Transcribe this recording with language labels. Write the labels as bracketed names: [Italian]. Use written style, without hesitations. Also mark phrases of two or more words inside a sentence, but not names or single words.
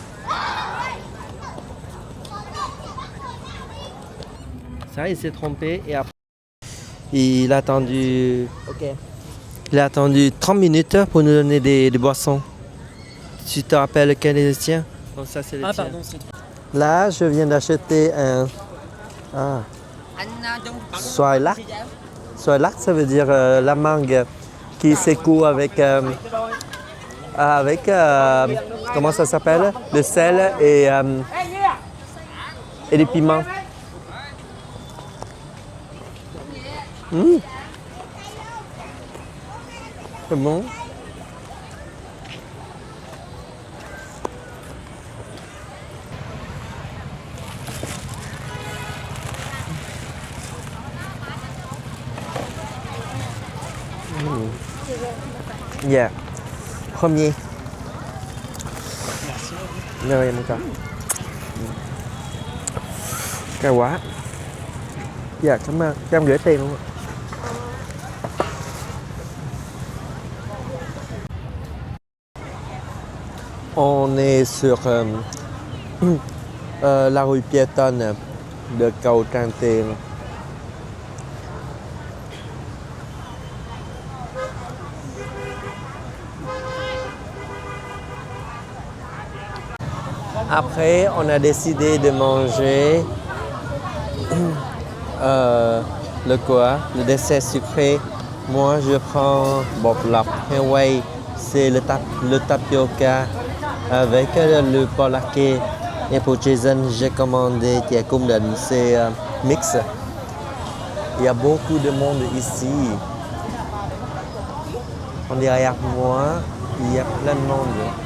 [French] Ça, il s'est trompé et après, il a attendu, il a attendu 30 minutes pour nous donner des boissons. Tu te rappelles quel est le tien? Oh, ça, c'est le Ah, tien. pardon, c'est... Là, je viens d'acheter un [Vietnamese] xoài lắc. Xoài lắc, [French] ça veut dire la mangue qui secoue avec, comment ça s'appelle? Le sel et des piments. C'est bon. [English] Yeah. [French] Premier. Merci. [Vietnamese] Rồi em coi. Cao quá. Dạ cảm ơn. Cho em gửi tiền luôn ạ. [French] On est sur la rue piétonne de cầu Tràng Tiền. Après, on a décidé de manger le dessert sucré. Moi, je prends [Vietnamese] bột lọc [French] Hawaii, c'est le tapioca avec le polaké. Et pour Jason, j'ai commandé Tia Kumden, c'est mix. Il y a beaucoup de monde ici. On est derrière moi, il y a plein de monde.